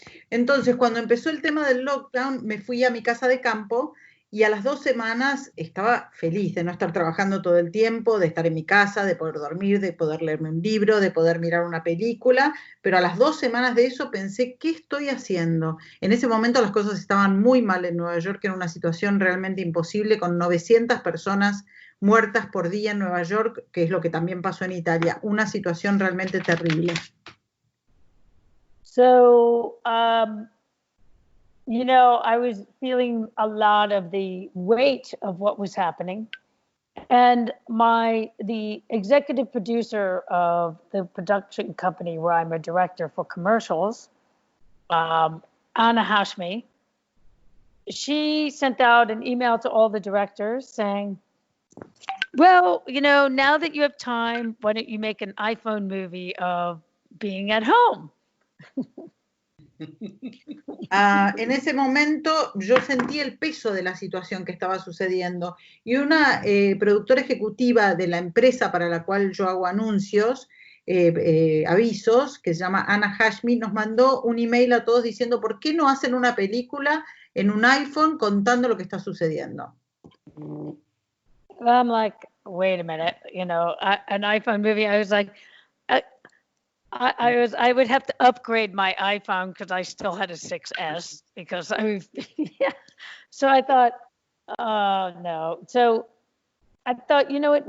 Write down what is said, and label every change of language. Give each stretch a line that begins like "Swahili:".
Spanish: Entonces, cuando empezó el tema del lockdown, me fui a mi casa de campo y a las 2 semanas estaba feliz de no estar trabajando todo el tiempo, de estar en mi casa, de poder dormir, de poder leerme un libro, de poder mirar una película, pero a las 2 semanas de eso pensé, ¿qué estoy haciendo? En ese momento las cosas estaban muy mal en Nueva York, era una situación realmente imposible, con 900 personas muertas por día en Nueva York, que es lo que también pasó en Italia, una situación realmente terrible.
English: So, I was feeling a lot of the weight of what was happening. And the executive producer of the production company where I'm a director for commercials, Anna Hashmi, she sent out an email to all the directors saying, well, now that you have time, why don't you make an iPhone movie of being at home?
Spanish: En ese momento yo sentí el peso de la situación que estaba sucediendo y una productora ejecutiva de la empresa para la cual yo hago anuncios, avisos, que se llama Anna Hashmi, nos mandó un email a todos diciendo ¿por qué no hacen una película en un iPhone contando lo que está sucediendo?
English: I'm like, wait a minute, an iPhone movie. I was like, I would have to upgrade my iPhone because I still had a 6S because yeah. So I thought, oh no. So I thought, you know what?